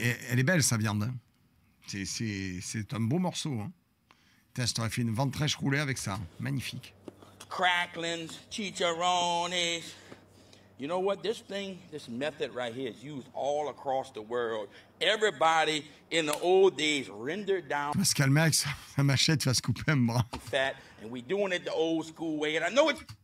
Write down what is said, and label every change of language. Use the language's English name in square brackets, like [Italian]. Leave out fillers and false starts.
[French] Elle est belle, sa viande. Hein. C'est un beau morceau. Hein. Je t'aurais fait une ventrèche roulée avec ça. Magnifique. [English] Cracklings, chicharrones. You know what? This method right here is used all across the world. Everybody in the old days rendered down. [French] On va se calmer avec sa machette, va se couper un bras. [English] Fat, and we doing it the old school way. And I know it's.